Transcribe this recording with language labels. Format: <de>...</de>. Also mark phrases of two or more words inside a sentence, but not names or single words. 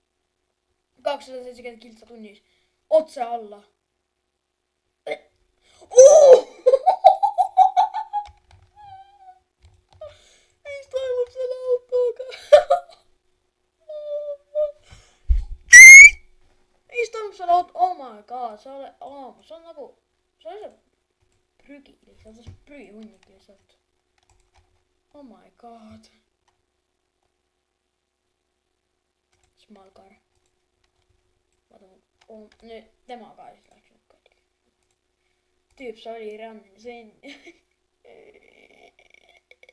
<et>270 kiltsa tunnis. Otse alla. Mis toimub selle autoga? Mis toimub selle auto?</et> <en>Oh my god,</en> <et>see on nagu, see on lihtsalt prügi lihtsalt, see on prügihunnik lihtsalt.</et> <en>Oh my god. Small car.</en> <et>Vaatame, nüüd tema ka siis läks nüüd katki. Tüüp, see oli ränn, see on...</et>